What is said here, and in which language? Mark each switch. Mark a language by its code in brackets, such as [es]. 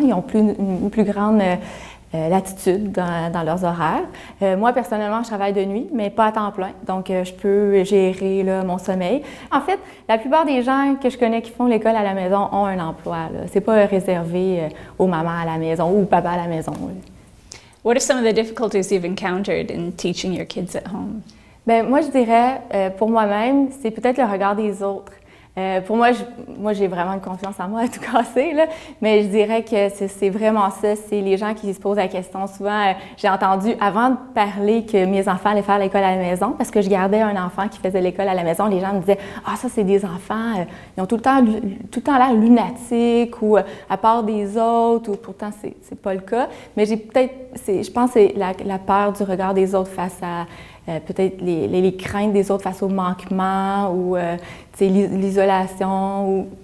[fr] Ils ont une plus grande latitude dans leurs horaires. Moi, personnellement, je travaille de nuit, mais pas à temps plein. Donc, je peux gérer là, mon sommeil. En fait, la plupart des gens que je connais qui font l'école à la maison ont un emploi. C'est pas réservé aux mamans à la maison ou aux papas à la maison. Là. [en] What are some of the difficulties you've encountered in teaching your kids at home? [fr] Moi, je dirais, pour moi-même, c'est peut-être le regard des autres. Pour moi, j'ai vraiment une confiance en moi à tout casser, là, mais je dirais que c'est vraiment ça, c'est les gens qui se posent la question. Souvent, j'ai entendu, avant de parler que mes enfants allaient faire l'école à la maison, parce que je gardais un enfant qui faisait l'école à la maison, les gens me disaient « Ah, ça, c'est des enfants, ils ont tout le temps l'air lunatiques ou à part des autres, ou pourtant, c'est pas le cas. » Mais je pense que c'est la peur du regard des autres face à peut-être les craintes des autres face au manquement ou l'isolation.